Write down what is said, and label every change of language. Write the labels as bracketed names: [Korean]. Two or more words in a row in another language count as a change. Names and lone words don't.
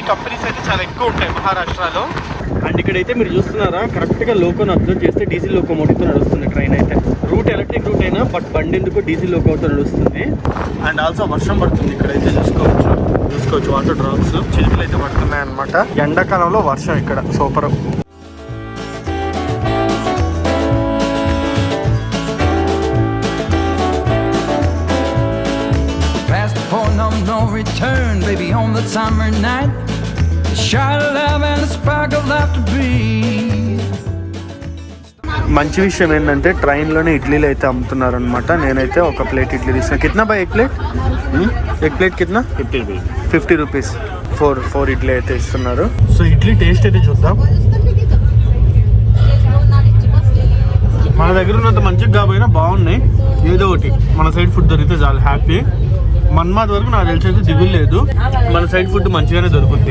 [Telugu] కంపెనీస్ అయితే చాలా ఎక్కువ ఉంటాయి మహారాష్ట్రలో. అండ్ ఇక్కడైతే మీరు చూస్తున్నారా, కరెక్ట్ గా లోకోని అబ్జర్వ్ చేస్తే [English] diesel locomotive [Telugu] తో నడుస్తుంది ట్రైన్ అయితే. రూట్ [English] electric route [Telugu] అయినా బట్ బండి ఎందుకు [English] diesel locomotive [Telugu] నడుస్తుంది. [English] and also [Telugu] వర్షం పడుతుంది ఇక్కడైతే చూసుకోవచ్చు [English] water drops [Telugu] చిలుకలు అయితే పడుతున్నాయి అనమాట. ఎండాకాలంలో వర్షం ఇక్కడ సూపర్. [English] No return, baby, on the summer night. A shot of love and a spark of laughter breathe. [Telugu] మంచి విషయం ఏంటంటే ట్రైన్లోనే ఇడ్లీలు అయితే అమ్ముతున్నారు అనమాట. నేనైతే ఒక ప్లేట్ ఇడ్లీ తీసుకున్నా. [Hindi] కిतना भाई एक प्लेट कितना? [Telugu] 50 rupees. 4 ఇడ్లీ అయితే ఇస్తున్నారు. సో ఇడ్లీ టేస్ట్ అయితే చూద్దాం. మన దగ్గర ఉన్నంత మంచిగా కాబోయినా బాగున్నాయి. ఏదో ఒకటి మన [English] side food [Telugu] దొరికితే చాలా హ్యాపీ. మన్మాద్ వరకు నాకు తెలిసి అయితే దిగులు లేదు, మన [English] side food [Telugu] మంచిగానే దొరుకుతుంది.